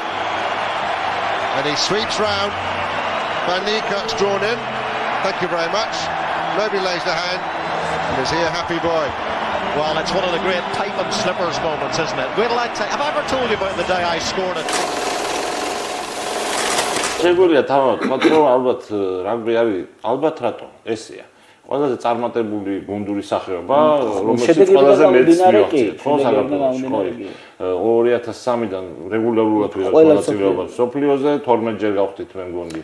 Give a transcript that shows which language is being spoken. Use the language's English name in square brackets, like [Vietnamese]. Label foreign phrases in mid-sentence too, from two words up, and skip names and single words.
[English] And he sweeps round. Van Niekerk's drawn in. Thank you very much. Nobody lays the hand. And is he a happy boy? Well, it's one of the great pipe and slippers moments, isn't it? Wait till I have I ever told you about the day I scored it? [Georgian] შეგვიძლია თავად ვთქვა, ალბათ რაგბი არის ალბათ რატომ ესეა. ყველაზე წარმატებული გუნდური სახეობა, რომელშიც ყველაზე მეტს მიაღწიეთ, ხო, საქართველოში. 2003-დან რეგულარულად ვიღებთ მონაწილეობას სოფლიოზე, 12 ჯერ გავხდით მე მგონი.